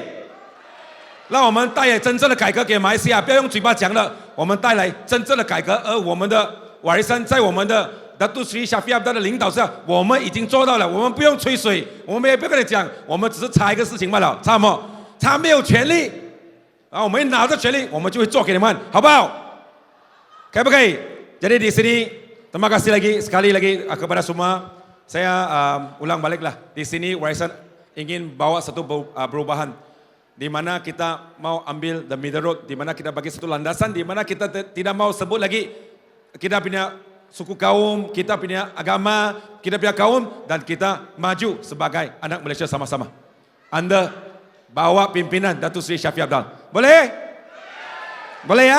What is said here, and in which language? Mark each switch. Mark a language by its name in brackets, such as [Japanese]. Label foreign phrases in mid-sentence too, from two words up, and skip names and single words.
[Chinese] 让我们带来真正的改革给马来西亚，不要用嘴巴讲了，我们带来真正的改革，而我们的瓦利山在我们的 Datuk Seri Shafie Apdal 的领导下，我们已经做到了，我们不用吹水，我们也不要跟你讲，我们只是差一个事情罢了，差什么？差没有权利，然后我们拿着权利，我们就会做给你们，好不好？可不可以 [Malay] ？Jadi di sini, terima kasih sekali lagi kepada semua. Saya ulang baliklah. Di sini Warisan ingin bawa satu perubahan, di mana kita mau ambil [English] the middle road, [Malay] di mana kita bagi satu landasan, di mana kita tidak mau sebut lagi kita punya suku kaum, kita punya agama, kita punya kaum, dan kita maju sebagai anak Malaysia sama-sama. Anda bawa pimpinan Datuk Seri Shafie Apdal. Boleh? Boleh ya?